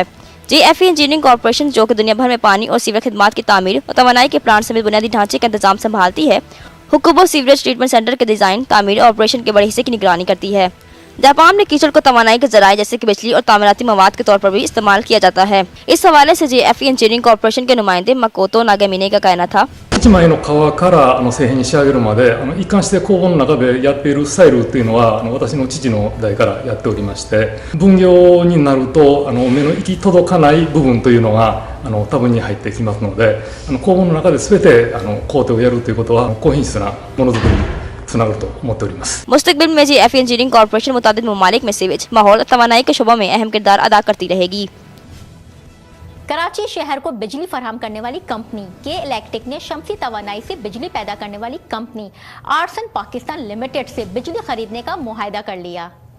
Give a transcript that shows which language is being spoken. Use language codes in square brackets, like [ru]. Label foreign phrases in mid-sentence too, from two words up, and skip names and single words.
[ur] JFE انجینئرنگ کارپوریشن جو کہ دنیا بھر میں پانی اور سیور خدمات کی تعمیر اور توانائی کے پلانٹ سمیت بنیادی ڈھانچے کا انتظام سنبھالتی ہے، ہکوبو سیوریج ٹریٹمنٹ سینٹر کے ڈیزائن، تعمیر اور آپریشن کے بڑے حصے کی نگرانی کرتی ہے. جاپان میں کیچڑ کو توانائی کے ذرائع جیسے کہ بجلی اور تعمیراتی مواد کے طور پر بھی استعمال کیا جاتا ہے. اس حوالے سے JFE انجینئرنگ کارپوریشن کے نمائندے ماکوتو ناگامینے کا کہنا تھا, [ja] 1 枚の皮から製品に仕上げるまで一貫して工房の中でやっているスタイルっていうのは私の父の代からやっておりまして、分業になると目の行き届かない部分というのが多分に入ってきますので、工房の中で全て工程をやるということは高品質なものづくりにつながると思っております。 [ur] مستقبل میں JFE انجینئرنگ کارپوریشن مطابق ممالک میں سیوریج، ماحول اور توانائی کے شعبوں میں اہم کردار ادا کرتی رہے گی. کراچی شہر کو بجلی فراہم کرنے والی کمپنی کے الیکٹرک نے شمسی توانائی سے بجلی پیدا کرنے والی کمپنی آرسن پاکستان لمیٹڈ سے بجلی خریدنے کا معاہدہ کر لیا.